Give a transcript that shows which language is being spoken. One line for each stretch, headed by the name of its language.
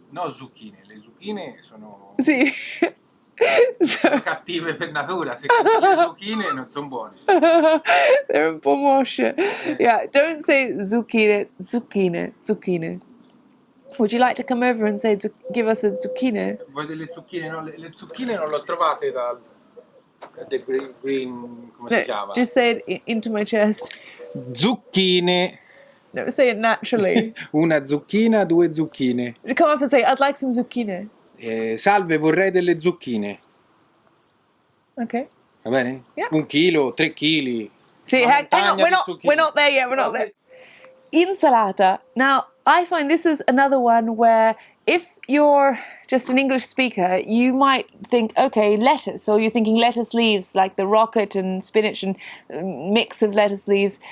Italian: No zucchine, le zucchine sono
English: Sì. So,
Italian: cattive per natura, se le zucchine non sono buone.
English: they're
Italian: un po' mosce.
English: Yeah, don't say zucchine, zucchine, zucchine. Would you like to come over and say, give us a zucchine?
Italian: Vuoi delle zucchine? No, le zucchine non le ho trovate dal
English: the green
Italian: come si chiama?
English: Just say it into my chest.
Italian: Zucchine.
English: No, say it naturally.
Italian: Una zucchina, due zucchine.
English: Come up and say, I'd like some zucchine.
Italian: Salve, vorrei delle zucchine.
English: Okay.
Italian: Va bene?
English: Yeah.
Italian: 1 chilo, 3 chili.
English: See, hang on, we're not there yet, we're not there. Insalata. Now, I find this is another one where if you're just an English speaker, you might think, okay, lettuce, or you're thinking lettuce leaves, like the rocket and spinach and mix of lettuce leaves.